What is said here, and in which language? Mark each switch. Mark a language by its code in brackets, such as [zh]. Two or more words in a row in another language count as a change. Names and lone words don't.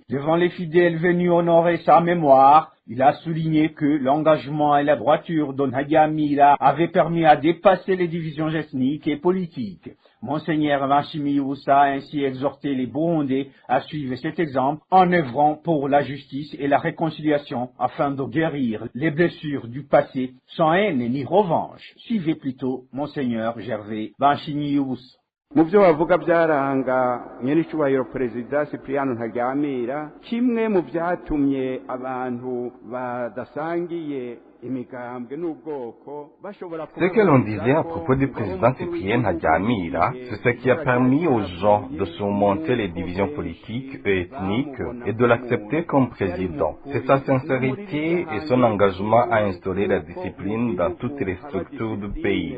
[fr] Devant les fidèles venus honorer sa mémoire, il a souligné que l'engagement et la droiture de Ntaganda avaient permis à dépasser les divisions ethniques et politiques. Monseigneur Banshimiyusa a ainsi exhorté les Burundais à suivre cet exemple en œuvrant pour la justice et la réconciliation afin de guérir les blessures du passé sans haine ni revanche. Suivez plutôt Monseigneur Gervais Banshimiyusa. [rn] mu byo bavuga byaranga nyir'icyubahiro perezida Cyprien Ntaganda kimwe mu byatumye abantu badasangiye. [fr] Ce que l'on disait à propos du président Cyprien Ntaganda, c'est ce qui a permis aux gens de surmonter les divisions politiques et ethniques et de l'accepter comme président. C'est sa sincérité et son engagement à instaurer la discipline dans toutes les structures du pays.